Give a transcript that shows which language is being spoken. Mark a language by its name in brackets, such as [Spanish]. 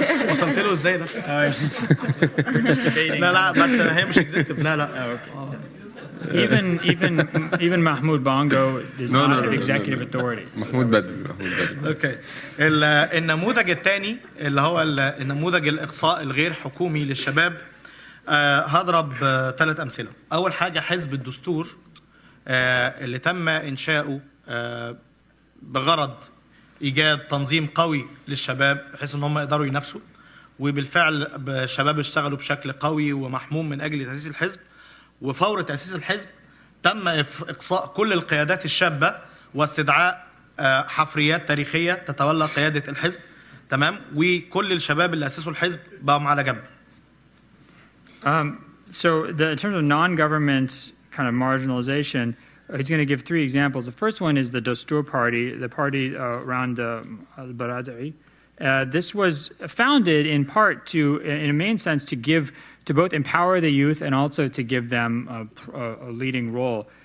[Arabic] وصلت له ازاي ده؟ لا بس هي مش اكزيكتيف. لا [English] even Mahmoud Bongo is not an executive authority. [Arabic] محمود بدري. اوكي. النموذج الثاني اللي هو النموذج الاقصاء الغير حكومي للشباب. هضرب 3 امثله. اول حاجه حزب الدستور اللي تم انشاؤه بغرض ايجاد تنظيم قوي للشباب بحيث ان هم يقدروا ينافسوا، وبالفعل الشباب اشتغلوا بشكل قوي ومحموم من اجل تاسيس الحزب. وفور تاسيس الحزب تم اقصاء كل القيادات الشابه واستدعاء حفريات تاريخيه تتولى قياده الحزب، تمام، وكل الشباب اللي اسسوا الحزب بقوا على جنب. [English] So in terms of non-government kind of marginalization, he's going to give 3 examples. The first one is the Dastur party, the party around al-Baradei. This was founded in part in a main sense, to both empower the youth and also to give them a leading role.